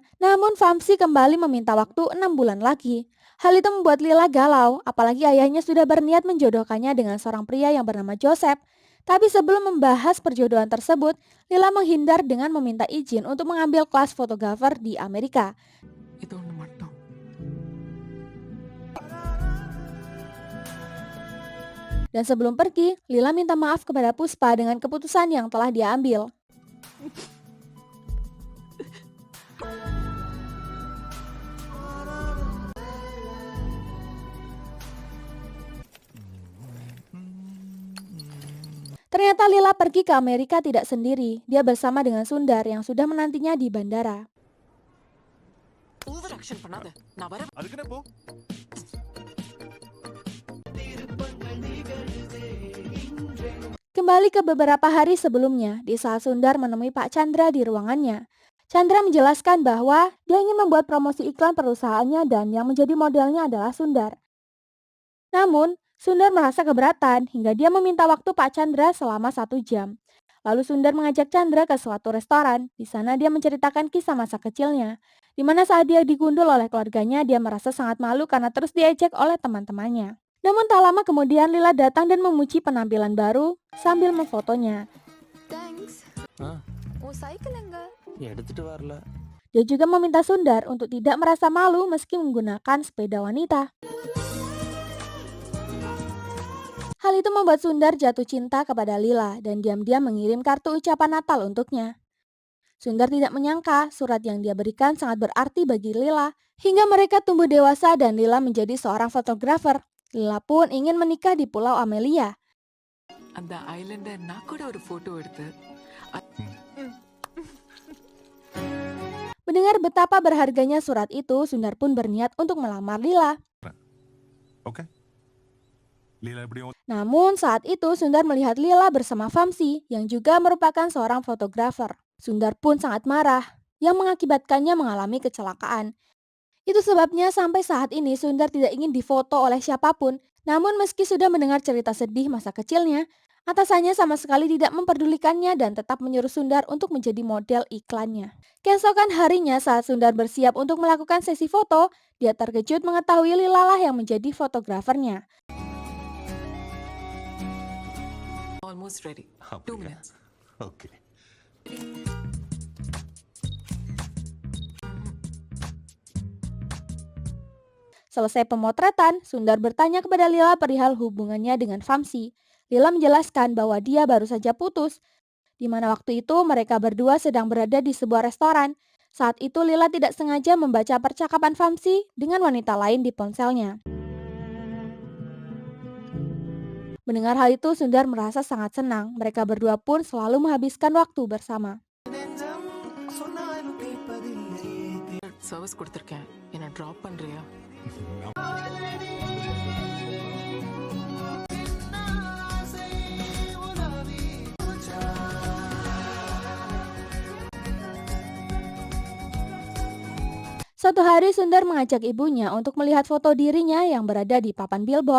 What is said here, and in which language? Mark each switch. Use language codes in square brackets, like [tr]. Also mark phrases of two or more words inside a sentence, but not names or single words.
[id] Namun Vamsi kembali meminta waktu 6 bulan lagi. Hal itu membuat Lila galau, apalagi ayahnya sudah berniat menjodohkannya dengan seorang pria yang bernama Joseph. Tapi sebelum membahas perjodohan tersebut, Lila menghindar dengan meminta izin untuk mengambil kelas fotografer di Amerika. [ta] இது ஒண்ணு மட்டும். [id] Dan sebelum pergi, Lila minta maaf kepada Puspa dengan keputusan yang telah dia ambil. Ternyata Lila pergi ke Amerika tidak sendiri. Dia bersama dengan Sundar yang sudah menantinya di bandara. [en] over action [ta] பண்ணாத. நான் வர அதுக்கு என்ன போ? [id] Kembali ke beberapa hari sebelumnya, di saat Sundar menemui Pak Chandra di ruangannya. Chandra menjelaskan bahwa dia ingin membuat promosi iklan perusahaannya dan yang menjadi modelnya adalah Sundar. Namun, Sundar merasa keberatan hingga dia meminta waktu Pak Chandra selama 1 jam. Lalu Sundar mengajak Chandra ke suatu restoran. Di sana dia menceritakan kisah masa kecilnya, di mana saat dia digundul oleh keluarganya, dia merasa sangat malu karena terus diejek oleh teman-temannya. Namun tak lama kemudian Lila datang dan memuji penampilan baru sambil memfotonya. [en] Thanks. ஆ [ta] உன் சைக்கிள் எங்க? எடுத்துட்டு வரல. [id] Dia juga meminta Sundar untuk tidak merasa malu meski menggunakan sepeda wanita. Hal itu membuat Sundar jatuh cinta kepada Lila dan diam-diam mengirim kartu ucapan Natal untuknya. Sundar tidak menyangka surat yang dia berikan sangat berarti bagi Lila, hingga mereka tumbuh dewasa dan Lila menjadi seorang fotografer. Lila pun ingin menikah di Pulau Amelia. [ta] அந்த ஐலண்ட நான் கூட ஒரு போட்டோ எடுத்து [id] Mendengar betapa berharganya surat itu, Sundar pun berniat untuk melamar Lila. [ta] ஓகே லீலா எப்படியும் [id] Namun saat itu Sundar melihat Lila bersama Vamsi yang juga merupakan seorang fotografer. Sundar pun sangat marah yang mengakibatkannya mengalami kecelakaan. Itu sebabnya sampai saat ini Sundar tidak ingin difoto oleh siapapun. Namun meski sudah mendengar cerita sedih masa kecilnya, atasannya sama sekali tidak memperdulikannya dan tetap menyuruh Sundar untuk menjadi model iklannya. Keesokan harinya saat Sundar bersiap untuk melakukan sesi foto, dia terkejut mengetahui Lila lah yang menjadi fotografernya. [en] almost ready 2 [ta] அப்படியா? [en] மினிட்ஸ் ஓகே [id] Selesai pemotretan, Sundar bertanya kepada Lila perihal hubungannya dengan Vamsi. Lila menjelaskan bahwa dia baru saja putus, di mana waktu itu mereka berdua sedang berada di sebuah restoran. Saat itu Lila tidak sengaja membaca percakapan Vamsi dengan wanita lain di ponselnya. Mendengar hal itu, Sundar merasa sangat senang. Mereka berdua pun selalu menghabiskan waktu bersama. [ta] சர்வீஸ் கொடுத்துருக்கேன், என்ன ட்ராப் பண்றியா? [id] Suatu hari Sundar mengajak ibunya untuk melihat foto dirinya yang berada di papan billboard.